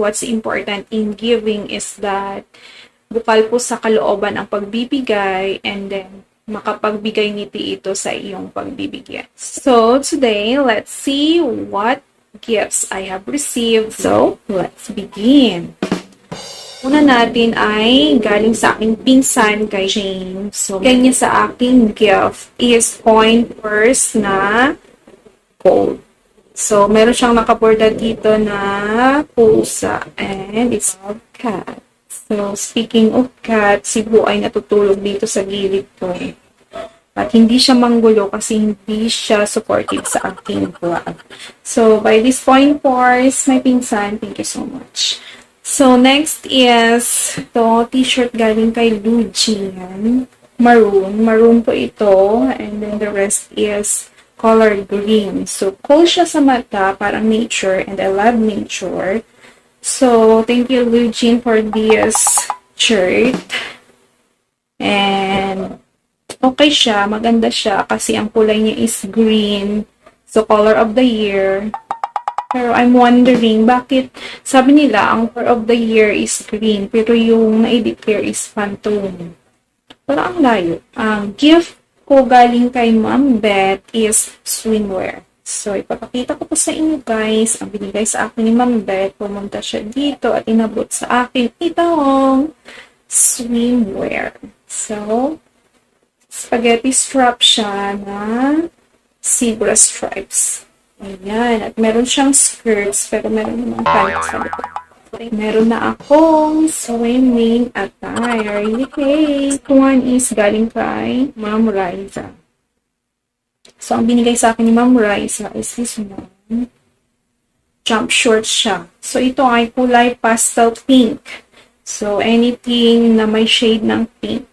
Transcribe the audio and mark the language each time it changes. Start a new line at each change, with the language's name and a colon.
English: What's important in giving is that
Filipino: bukal po sa kalooban ang pagbibigay and then makapagbigay ngiti ito sa iyong pagbibigyan.
English: So, today, let's see what gifts I have received. So, let's begin.
Filipino: Una natin ay galing sa aking pinsan kay James. So, kanya sa aking gift is coin purse na gold. So, meron siyang nakaborda dito na pusa and it's a cat. So, speaking of cat, si Bu ay natutulog dito sa gilid ko. At hindi siya manggulo kasi hindi siya supportive sa aking vlog.
English: So, by this coin purse, my pinsan, thank you so much. So, next is to t-shirt galing kay Lujian. Maroon. Maroon po ito. And then the rest is color green. So, cool
Filipino: siya sa mata. Parang
English: nature. And I love nature. So, thank you, Lujian, for this shirt. And, okay siya.
Filipino: Maganda siya kasi ang kulay niya is green.
English: So, color of the year. Pero I'm wondering,
Filipino: bakit sabi nila ang
English: color of the year is green,
Filipino: pero yung na-edit here is Pantone. Pero ang layo. Ang gift ko galing kay Ma'am Beth is swimwear. So, ipapakita ko po sa inyo guys, ang binigay sa akin ni Ma'am Beth, pumunta siya dito at inabot sa akin itong swimwear. So, spaghetti strap siya na zebra stripes. Ayan. At meron siyang skirts, pero meron naman pants sa likod. Meron na akong swimming attire. Yay! Ito one is galing kay Ma'am Riza. So, ang binigay sa akin ni Ma'am Riza is this one. Jump shorts siya. So, ito ay kulay pastel pink. So, anything na may shade ng pink.